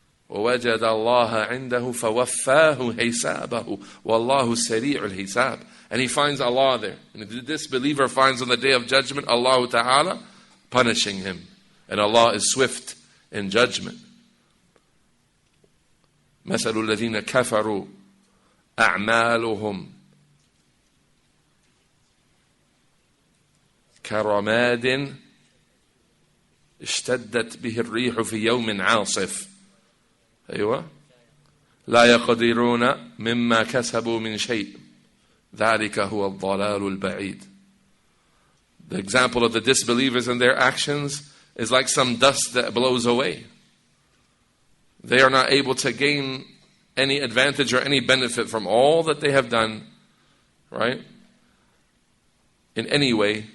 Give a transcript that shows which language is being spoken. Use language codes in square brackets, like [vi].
[ar] وَوَجَدَ اللَّهَ عِنْدَهُ فَوَفَّاهُ حِسَابَهُ وَاللَّهُ سَرِيعُ الْحِسَابِ. [en] And he finds Allah there. And the disbeliever finds on the Day of Judgment Allah Ta'ala punishing him. And Allah is swift in judgment. [ar] مثل الذين كفروا أعمالهم كرماد اشتدت به الريح في يوم عاصف أيوة لا يقدرون مما كسبوا من شيء ذلك هو الضلال البعيد. [en] The example of the disbelievers and their actions is like some dust that blows away. They are not able to gain any advantage or any benefit from all that they have done, right? In any way.